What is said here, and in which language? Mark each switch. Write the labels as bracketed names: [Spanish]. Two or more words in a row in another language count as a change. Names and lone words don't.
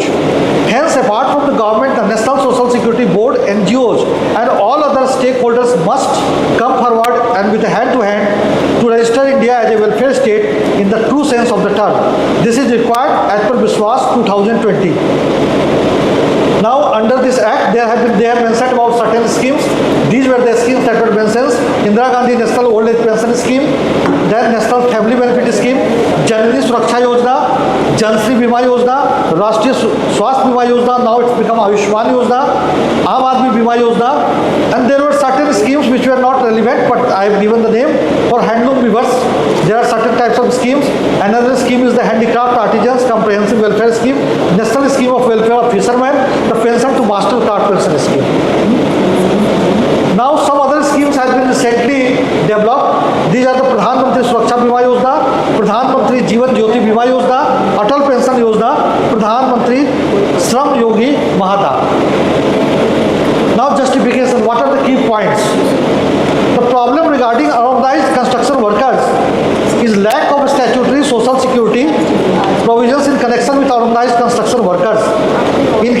[English] Hence, apart from the government, the National Social Security Board, NGOs, and all other stakeholders must come forward and with a hand-to-hand to register India as a welfare state in the true sense of the term. This is required as per Viswas 2020. Now, under this act, they have mentioned about certain schemes. These were the schemes that were mentioned: Indira Gandhi National Old Age Pension Scheme, then National Family Benefit Scheme, Janani Suraksha Yojana, Janshri Bima Yojana, Rashtriya Swasthya Bima Yojana. Now it's become Ayushman Yojana, Aam Aadmi Bima Yojana, and there were certain schemes which were not relevant, but I have given the name. For handloom weavers, there are certain types of schemes. Another scheme is the Handicraft Artisans Comprehensive Welfare Scheme, National Scheme of Welfare of Fishermen, the Pension to Master Card Pension Scheme. Now some other schemes have been recently developed. These are the Pradhan Mantri Suraksha Bima Yojana, Pradhan Mantri Jeevan Jyoti Bima Yojana, Atal Pension Yojana, Pradhan Mantri Shram Yogi Mahata. Now justification, what are the key points? The problem regarding unorganized construction workers is lack of statutory social security provisions in connection with unorganized construction workers.